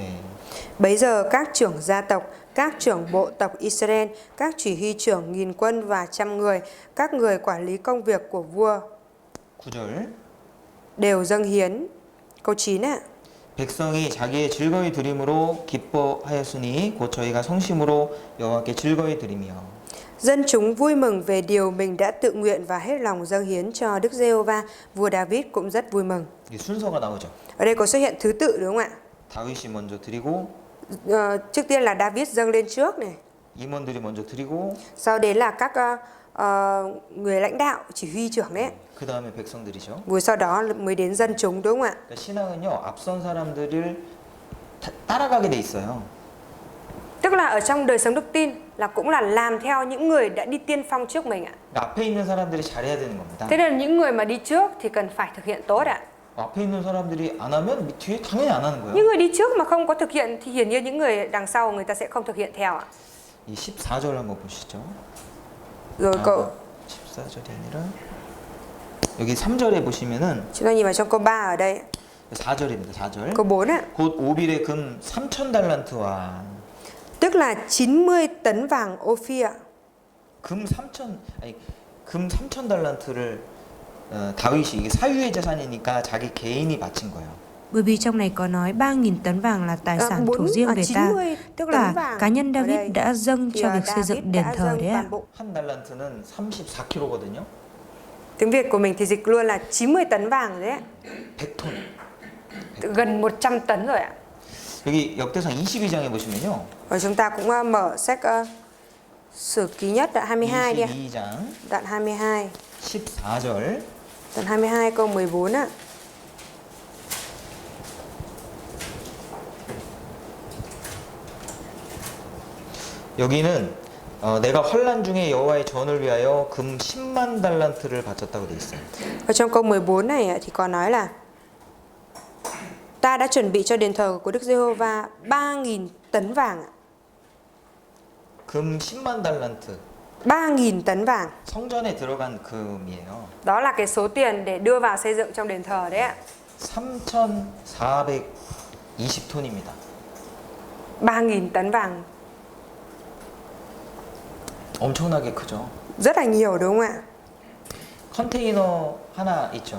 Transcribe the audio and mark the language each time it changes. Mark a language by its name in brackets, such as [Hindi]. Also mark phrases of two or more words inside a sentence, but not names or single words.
[Vietnamese] Bấy giờ các trưởng gia tộc, các trưởng bộ tộc Israel, các chỉ huy trưởng nghìn quân và trăm người, các người quản lý công việc của vua [Korean] 9절 [Vietnamese] đều dâng hiến. Câu 9 ạ. [Korean] 백성이 자기의 즐거이 드림으로 기뻐하였으니 곧 저희가 성심으로 여호와께 즐거이 드리며 [Vietnamese] Dân chúng vui mừng về điều mình đã tự nguyện và hết lòng dâng hiến cho Đức Giê-hô-va. Vua David cũng rất vui mừng. [Korean] 이 순서가 나오죠. [Vietnamese] Ở đây có xuất hiện thứ tự đúng không ạ? [Korean] 다윗이 먼저 드리고 [Vietnamese] Trước tiên là David dâng lên trước này. [Korean] 임원들이 먼저 드리고 [Vietnamese] Sau đến là các người lãnh đạo, chỉ huy trưởng đấy. [Korean] 그 다음에 백성들이죠. [Vietnamese] Rồi sau đó mới đến dân chúng đúng không ạ? [Korean] 그러니까 신앙은요 앞선 사람들을 따라가게 돼 있어요. [Vietnamese] Tức là ở trong đời sống đức tin là cũng là làm theo những người đã đi tiên phong trước mình ạ. [Korean] 앞에 있는 사람들이 잘해야 되는 겁니다. [Vietnamese] Thế nên là những người mà đi trước thì cần phải thực hiện tốt ạ. [Korean] 앞에 있는 사람들이 안 하면 뒤에 당연히 안 하는 거예요. [Vietnamese] Những người đi trước mà không có thực hiện thì hiển nhiên những người đằng sau người ta sẽ không thực hiện theo ạ. [Korean] 이 14절 한번 보시죠. [Vietnamese] Rồi cậu [Korean] 14절이 아니라 여기 3절에 보시면은 [Vietnamese] chúng ta nhìn vào trong câu 3 ở đây. [Korean] 4절입니다. 4절. [Vietnamese] Câu 4 ạ. [Korean] 곧 오빌의 금 3,000달란트와 [Vietnamese] Tức là 90 tấn vàng Ophir ạ. [Korean] 금 3천 달란트를 다윗이 이게 사유의 재산이니까 자기 개인이 바친 거예요. [Vietnamese] Bởi vì trong này có nói 3.000 tấn vàng là tài sản thuộc riêng về ta, 90 tức tấn là vàng cá nhân ở đây David đã dâng thì cho việc xây David dựng đền đã thờ dâng đấy ạ. toàn bộ. [Korean] 한 달란트는 34kg거든요. [Vietnamese] Tiếng Việt của mình thì dịch luôn là 90 tấn vàng đấy ạ. [Korean] 100톤. [Vietnamese] Gần 100 tấn rồi ạ. [Korean] 여기 역대상 22장에 보시면요. [Vietnamese] Và chúng ta cũng mở sách Sử Ký Nhất đoạn 22 đi ạ. [Korean] 22장 [Vietnamese] Đoạn 22. [Korean] 14절. [Vietnamese] Đoạn 22 câu 14 ạ. [Korean] 여기는 내가 환난 중에 여호와의 전을 위하여 금 10만 달란트를 바쳤다고 돼 있어요. [Vietnamese] Ở trong câu 14 này thì có nói là ta đã chuẩn bị cho đền thờ của Đức Giê-hô-va 3.000 tấn vàng ạ. [Korean] 금 10만 달란트. [Vietnamese] 3.000 tấn vàng. [Korean] 성전에 들어간 금이에요. [Vietnamese] Đó là cái số tiền để đưa vào xây dựng trong đền thờ đấy ạ. [Korean] 3,420톤입니다. [Vietnamese] 3.000 tấn vàng. [Korean] 엄청나게 크죠. [Vietnamese] Rất là nhiều đúng không ạ? [Korean] 컨테이너 하나 있죠.